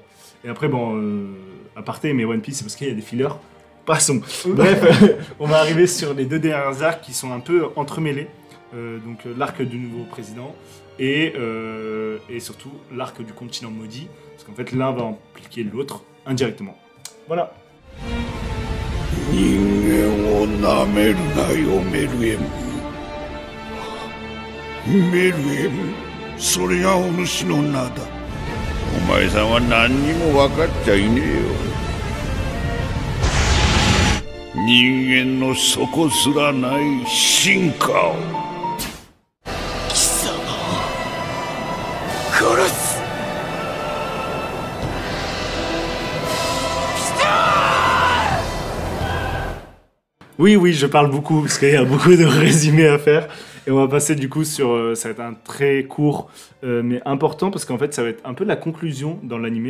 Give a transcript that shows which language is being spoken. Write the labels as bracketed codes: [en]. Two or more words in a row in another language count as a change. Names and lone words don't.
[fr] Et après, bon, aparté, mais One Piece, c'est parce qu'il y a des fillers. Passons. Bref, on va arriver sur les deux derniers arcs qui sont un peu entremêlés. Donc l'arc du nouveau président et surtout l'arc du continent maudit. Parce qu'en fait, l'un va impliquer l'autre indirectement. Voilà. [ja] 人間をなめるなよメルエムメルエムそれがお主の名だお前さんは何にも分かっちゃいねえよ人間の底すらない進化を貴様殺す [fr] Oui, je parle beaucoup parce qu'il y a beaucoup de résumés à faire. Et on va passer du coup sur... ça va être un très court mais important parce qu'en fait ça va être un peu la conclusion dans l'animé.